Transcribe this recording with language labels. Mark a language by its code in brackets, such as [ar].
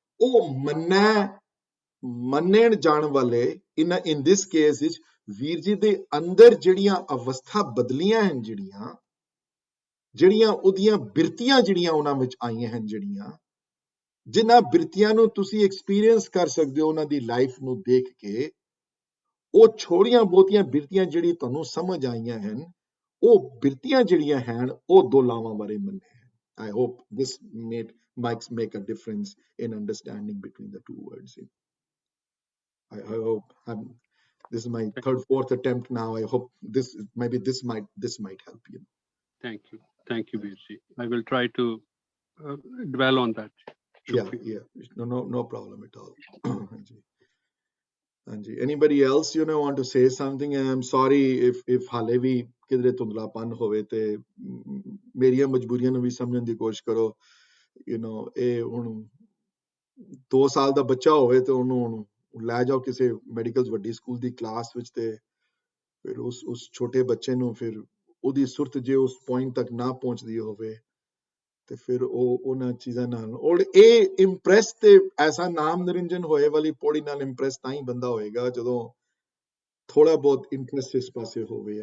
[pa] ਉਹ ਮੰਨਣ ਜਾਣ ਵਾਲੇ in this case ਵਿੱਚ ਵੀਰ ਜੀ ਦੇ ਅੰਦਰ ਜਿਹੜੀਆਂ ਅਵਸਥਾ ਬਦਲੀਆਂ ਹਨ, ਜਿਹੜੀਆਂ ਉਹਦੀਆਂ ਬਿਰਤੀਆਂ ਜਿਹੜੀਆਂ ਉਹਨਾਂ ਵਿੱਚ ਆਈਆਂ ਹਨ, ਜਿਨ੍ਹਾਂ ਬਿਰਤੀਆਂ ਨੂੰ ਤੁਸੀਂ ਐਕਸਪੀਰੀਅੰਸ ਕਰ ਸਕਦੇ ਹੋ ਉਹਨਾਂ ਦੀ ਲਾਈਫ ਨੂੰ ਦੇਖ ਕੇ, ਉਹ ਛੋੜੀਆਂ ਬਹੁਤੀਆਂ ਬਿਰਤੀਆਂ ਜਿਹੜੀ ਤੁਹਾਨੂੰ ਸਮਝ ਆਈਆਂ ਹਨ, ਉਹ ਬਿਰਤੀਆਂ ਜਿਹੜੀਆਂ ਹਨ ਉਹ ਦੋ ਲਾਵਾਂ ਬਾਰੇ ਮੰਨੇ ਹਨ। [en] I hope this might make a difference in understanding between the two words. I hope this is my third, fourth attempt now. I hope this might help you. Thank you, Veer. I will try to dwell on that. Yeah. No problem at all. Anybody else want to say something? I'm sorry if [pa] ਹਾਲੇ ਵੀ ਕਿਧਰੇ ਧੁੰਦਲਾਪਨ ਹੋਵੇ ਤੇ ਮੇਰੀਆਂ ਮਜਬੂਰੀਆਂ ਨੂੰ ਵੀ ਸਮਝਣ ਦੀ ਕੋਸ਼ਿਸ਼ ਕਰੋ। ਇਹ ਹੁਣ 2 ਸਾਲ ਦਾ ਬੱਚਾ ਹੋਵੇ ਤੇ ਉਹਨੂੰ ਲੈ ਜਾਓ ਕਿਸੇ ਮੈਡੀਕਲ ਵੱਡੀ ਸਕੂਲ ਦੀ ਕਲਾਸ ਵਿੱਚ, ਤੇ ਫਿਰ ਉਸ ਛੋਟੇ ਬੱਚੇ ਨੂੰ ਫਿਰ ਉਹਦੀ ਸੁਰਤ ਜੇ ਉਸ ਪੁਆਇੰਟ ਤੱਕ ਨਾ ਪਹੁੰਚਦੀ ਹੋਵੇ ਤੇ ਫਿਰ ਉਹ ਉਹਨਾਂ ਚੀਜ਼ਾਂ ਨਾਲ, ਔਰ ਇਹ ਇੰਪ੍ਰੈਸ ਤੇ ਐਸਾ ਨਾਮ ਨਿਰੰਜਨ ਹੋਏ ਵਾਲੀ ਪੌੜੀ ਨਾਲ ਇੰਪ੍ਰੈਸ ਤਾਂ ਹੀ ਬੰਦਾ ਹੋਏਗਾ ਜਦੋਂ ਥੋੜਾ ਬਹੁਤ ਇੰਟਰਸਟ ਇਸ ਪਾਸੇ ਹੋਵੇ।